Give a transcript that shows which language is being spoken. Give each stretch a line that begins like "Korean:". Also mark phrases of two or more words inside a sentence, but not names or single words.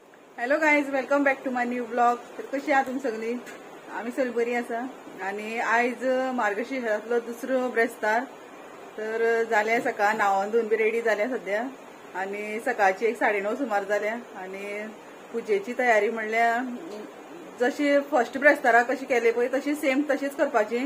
English: Hello guys, welcome back to my new blog.
Marathi: तर कशी आहात तुम्ही सगळी?
Konkani: आम्ही सगळी बरी आसा. आणि आयज मार्गशीर्षातलो दुसरो ब्रेस्तार. तर जाल्या सकाळ न्हावून धुवन
English: be ready
Konkani: जाल्या सध्या. आणि सकाळची 9:30 सुमार जाल्या. आणि पुजेची तयारी म्हणल्यार जशी फर्स्ट ब्रेस्तारा कशी केली पळय तशी सेम तशीच करपाची.